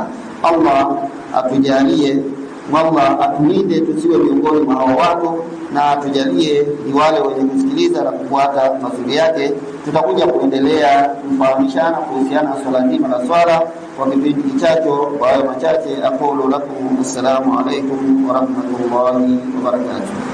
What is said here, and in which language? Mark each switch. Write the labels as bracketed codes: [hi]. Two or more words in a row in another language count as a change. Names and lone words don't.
[sw] Allah atujalie, Allah atulinde tusiwe miongoni mwa hao watu, na atujalie ni wale wenye kusikiliza na kufuata masuli yake. Tutakuja kuendelea kufahamishana kuhusiana na swala nzima la swala kwa kipindi kichacho. Kwa hayo machache, [ar] أقول لكم السلام عليكم ورحمة الله وبركاته.